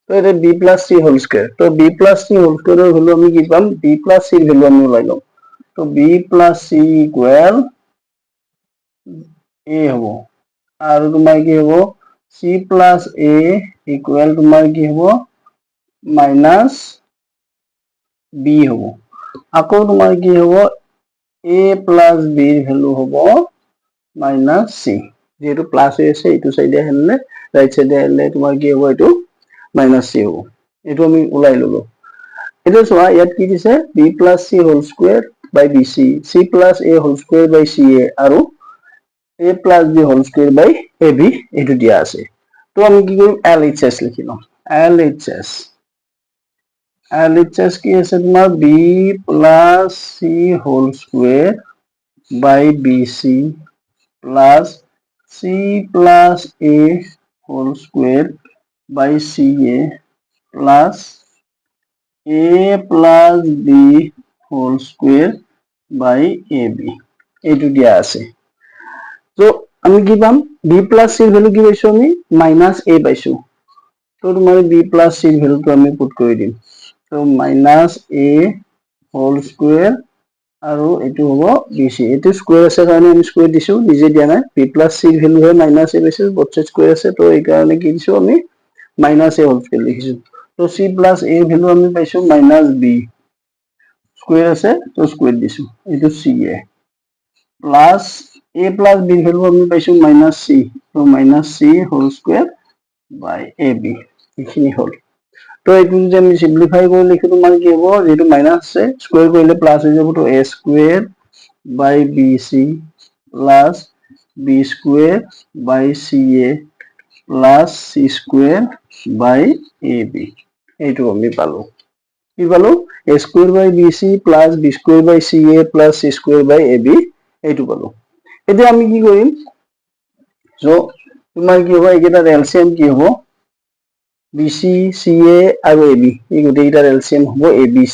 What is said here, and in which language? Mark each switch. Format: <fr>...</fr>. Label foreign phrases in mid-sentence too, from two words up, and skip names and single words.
<bn>তো এটা</bn> <en>b plus c whole square,</en> <bn>তো</bn> <en>b plus c</en> <bn>হোল স্কয়ারের ভ্যালু আমি কি পাম, b প্লাস c এর ভ্যালু আমি ওলাই লম। তো</bn> <en>b plus c equal a</en> <bn>হব, আর তোমার কি হব</bn> <en>c plus a equal</en> <bn>তোমার কি হব</bn> <en>minus b</en> <bn>হব। আকৌ তোমার কি হব</bn> <en>a plus b</en> <bn>এর ভ্যালু হব</bn> <en>minus c,</en> <bn>যেহেতু প্লাস হয়ে আছে এইটো সাইডে হেনলে</bn> <en>right side</en> <bn>হেনলে তোমার কি হব এইটো</bn> <en>minus c</en> <bn>হব।</bn> <as>এইটো আমি ওলাই ললো। এটা চোৱা ইয়াত কি দিছে</as> <en>b plus c whole square by bc, c plus a whole square by ca</en> <as>আৰু</as> <en>a plus b whole square by ab</en> <as>এইটো দিয়া আছে। তো আমি কি কৰিম LHS লিখি লম। LHS কি আছে তোমাৰ</as> <en>b plus c whole square by bc plus c plus a whole square by ca plus a plus b whole square by ab</en> <as>এইটো দিয়া আছে।</as> <bn>তো আমি কি পাম</bn> <en>b plus c</en> <bn>এর ভ্যালু কি পাইছো আমি</bn> <en>minus a</en> <bn>পাইছো। তো তোমার</bn> <en>b plus c</en> <bn>এর ভ্যালুটো আমি পুট করে দিম।</bn> <as>তো</as> <en>minus a whole square</en> <as>আৰু এইটো হ'ব bc, এইটো স্কয়ার আছে কাৰণে আমি স্কয়ার দিছো, নিজে দিয়া নাই।</as> <en>b plus c</en> <as>এর ভ্যালু হয়</as> <en>minus a</en> <as>পাইছো,</as> <en>both side square</en> <as>আছে, তো এই কাৰণে কি দিছো আমি</as> <en>minus a whole square</en> <as>লিখিছো।</as> <bn>তো</bn> <en>c plus a</en> <bn>এর ভ্যালু আমি পাইছো</bn> <en>minus b,</en> <bn>স্কয়ার আছে তো স্কয়ার দিছো, এইটো</bn> <en>ca plus a plus b</en> <bn>এর ভ্যালু আমি পাইছো</bn> <en>minus c,</en> <bn>তো</bn> <en>minus c whole square by ab</en> <bn>এইখিনি হল।</bn> <as>তো এইটো যদি আমি সিম্পলিফাই কৰি লিখো তোমাৰ কি হ'ব, যেটো মাইনাস আছে স্কয়ার কৰিলে প্লাস হৈ যাব, তো</as> <en>a square by bc plus b square by ca plus c square by ab</en> <as>এইটো আমি পালো। কি পালো</as> <en>a square by bc plus b square by ca plus c square by ab</en> <as>এইটো পালো। এতিয়া আমি কি কৰিম, সো তোমাৰ কি হ'ব এইকেইটাৰ এলসিএম কি হ'ব BC CA আৰু AB, এই গোটেইকেইটাৰ এলসিএম হ'ব ABC।</as>